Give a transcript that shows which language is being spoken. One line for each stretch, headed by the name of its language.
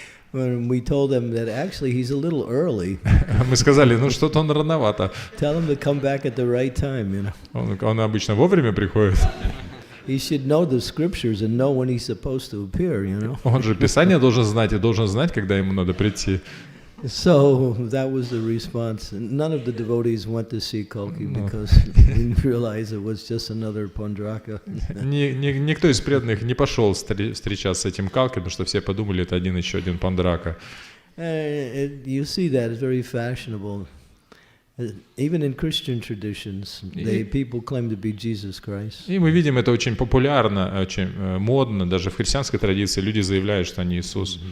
English: When we told him that actually he's a little early.
Russian: Мы сказали, что-то он рановато.
English: Tell him to come back at the right time,
Russian: Он обычно вовремя приходит.
English: He should know the scriptures and know when he's supposed to appear,
Russian: Он же Писание должен знать и должен знать, когда ему надо прийти.
English: So that was the response. None of the devotees went to see Kalki because they didn't realize it was just another Paundraka.
Russian: Никто из преданных не пошел встречаться с этим Калки, потому что все подумали, это еще один Пандрака.
English: You see that it's very fashionable. Even in Christian traditions, people claim to be Jesus Christ.
Russian: И мы видим, это очень популярно, очень модно, даже в христианской традиции люди заявляют, что они Иисус.